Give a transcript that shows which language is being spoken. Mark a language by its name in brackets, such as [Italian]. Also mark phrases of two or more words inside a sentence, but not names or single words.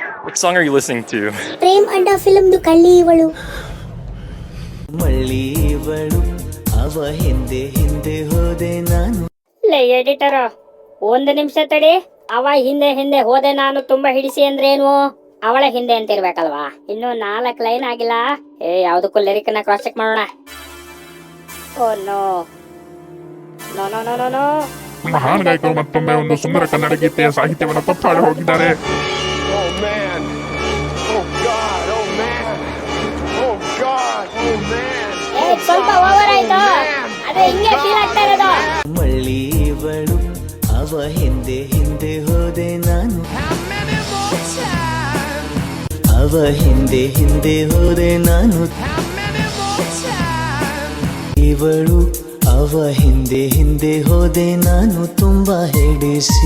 [English] What song are you listening to? [Kannada] ಪ್ರೇಮ್ ಅಂಡ ಫಿಲ್ಮ್ದು ಕಳ್ಳಿ ಇವಳು. ಮಳ್ಳಿ ಇವಳು ಅವ ಹಿಂದೆ ಹಿಂದೆ ಹೋದೆ ನಾನು. ಲೇ ಎಡಿಟರ್, ಒಂದು ನಿಮಿಷ ತಡಿ. ಅವ ಹಿಂದೆ ಹಿಂದೆ ಹೋದೆ ನಾನು ತುಂಬಾ ಹಿಡಿಸಿ ಅಂದ್ರೇನು? ಅವಳ ಹಿಂದೆ ಅಂತ ಇರ್ಬೇಕಲ್ವಾ? ಇನ್ನು 4 ಲೈನ್ ಆಗಿಲ್ಲ. ಯಾವ್ದಕ್ಕೂ ಲಿರಿಕ್ ನ [English] cross check [Kannada] ಮಾಡೋಣ. [English] oh no no no no no no. [Kannada] ಮಹಾನ್ ಗಾಯಕರು ಮತ್ತೊಮ್ಮೆ ಒಂದು ಸುಂದರ ಕನ್ನಡ ಗೀತೆಯ ಸಾಹಿತ್ಯವನ್ನು ತಪ್ಪಾಡಿ ಹೋಗಿದ್ದಾರೆ. [English] Oh man. Oh God. Oh man. Oh God. Oh man. [Kannada] ಸ್ವಲ್ಪ ಓವರ್ ಆಯ್ತು. ಅದೇ ಹಿಂಗೆ ಫೀಲ್ ಆಗ್ತಾ ಇರೋದು. ಮಳ್ಳಿ ಇವಳು ಅವ ಹಿಂದೆ ಹಿಂದೆ ಹೋದೆ ನಾನು. ಅವ ಹಿಂದೆ ಹಿಂದೆ ಹೋದೆ ನಾನು. ಇವಳು ಅವ ಹಿಂದೆ ಹಿಂದೆ ಹೋದೆ ನಾನು ತುಂಬಾ ಹಿಡಿಸಿ.